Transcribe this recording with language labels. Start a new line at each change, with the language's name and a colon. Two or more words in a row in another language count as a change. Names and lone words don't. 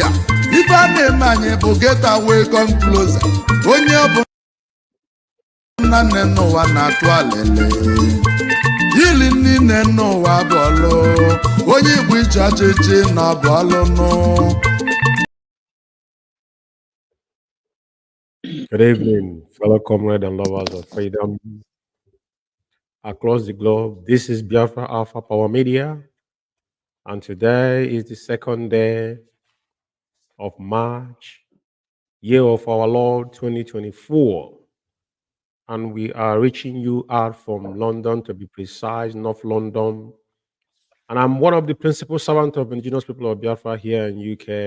Igbo: Ife a na-eme anyị bụ
English: getaway come closer.
Igbo: Onye ọ bụ nne n'ụwa na-atụ alele. Ili nne n'ụwa bụ ọlụ. Onye Igbo iche ọchịchị na bụ ọlụ nụ.
English: Good evening, fellow comrades and lovers of freedom across the globe. This is Biafra Alpha Power Media, and today is the second day of March, year of our Lord 2024, and we are reaching you out from London, to be precise, North London, And I'm one of the principal servants of indigenous people of Biafra here in UK.